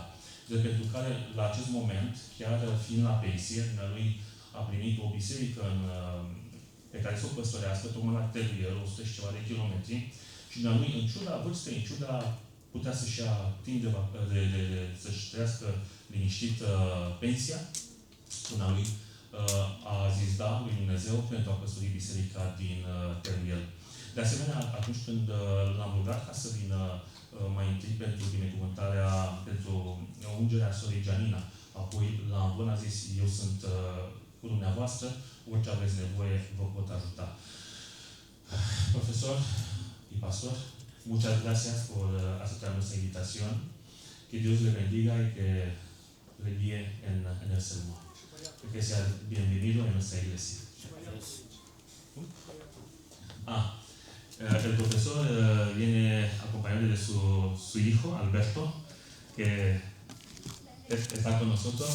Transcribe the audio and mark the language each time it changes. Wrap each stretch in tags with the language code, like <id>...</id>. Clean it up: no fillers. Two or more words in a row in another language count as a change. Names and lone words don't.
<ro>De pentru care, la acest moment, chiar fiind la pensie, lui a primit o biserică pe care să o păstorească, tocmai la Tervier, 100 și ceva de kilometri, Și dumnealui, în ciuda vârstei, în ciuda putea să-și ia timp să-și trăiască liniștit pensia, dumnealui a zis da lui Dumnezeu pentru a căsători biserica din Teruel. De asemenea, atunci când l-am rugat ca să vină mai întâi pentru binecuvântarea, pentru ungerea sorei Gianina, apoi la Amvon a zis, eu sunt cu dumneavoastră, orice aveți nevoie, vă pot ajuta.</ro> <es>Profesor y pastor, muchas gracias por aceptar nuestra invitación. Que Dios le bendiga y que le guíe en el sermón. Que sea bienvenido en nuestra iglesia. El profesor viene acompañado de su hijo, Alberto, que está con nosotros.</es>